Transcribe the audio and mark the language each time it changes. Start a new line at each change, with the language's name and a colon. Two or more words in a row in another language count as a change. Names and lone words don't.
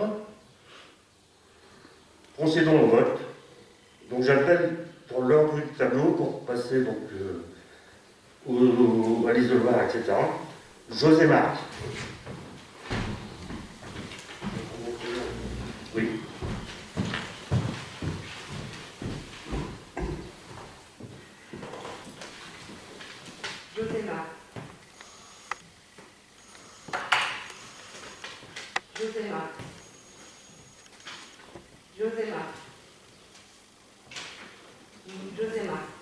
French: Procédons au vote. Donc j'appelle pour l'ordre du tableau, pour passer donc, à l'isoloir, etc. José Marc. Oui. José Marc. José Marc. José Marc. José Marc.